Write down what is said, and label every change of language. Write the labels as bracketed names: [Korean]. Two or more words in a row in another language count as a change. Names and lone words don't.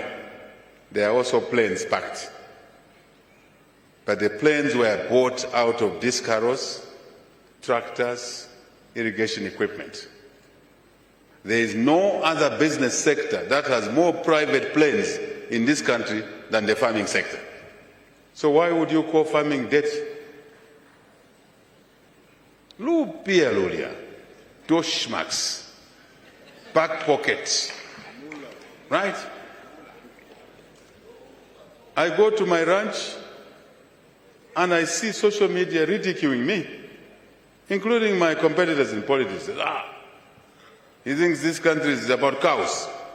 [English] There are also planes parked. But the planes were bought out of disc harrows, tractors, irrigation equipment. There is no other business sector that has more private planes in this country than the farming sector. So why would you call farming dirty? Lupia lulia, doshmax, back pockets, right? I go to my ranch and I see social media ridiculing me, including my competitors in politics. He thinks this country is about cows.